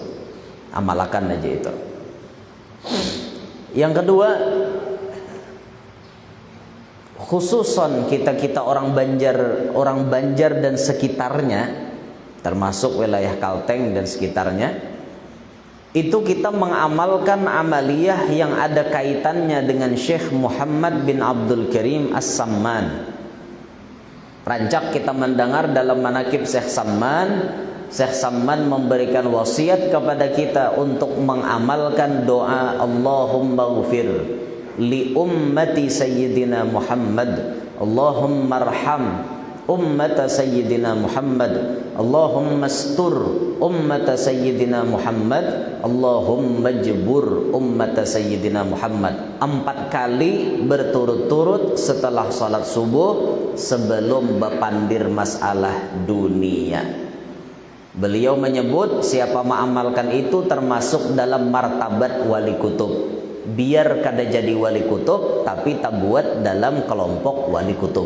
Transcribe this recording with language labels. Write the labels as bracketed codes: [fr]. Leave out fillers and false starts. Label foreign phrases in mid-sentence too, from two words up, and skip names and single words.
[id] Amalkan aja itu. Yang kedua, khususon kita orang Banjar dan sekitarnya, termasuk wilayah Kalteng dan sekitarnya, itu kita mengamalkan amaliyah yang ada kaitannya dengan Syekh Muhammad bin Abdul Karim As-Samman. Rancak kita mendengar dalam manakib Syekh Samman. Syekh Samman memberikan wasiat kepada kita untuk mengamalkan doa [ar] اللهم اغفر لأمة سيدنا محمد، اللهم ارحم أمة سيدنا محمد، اللهم استر أمة سيدنا محمد، اللهم اجبر أمة سيدنا محمد. [id] 4 kali berturut-turut setelah salat subuh sebelum berpandir masalah dunia. Beliau menyebut siapa mengamalkan itu termasuk dalam martabat wali kutub. Biar kada jadi wali kutub tapi tak buat dalam kelompok wali kutub.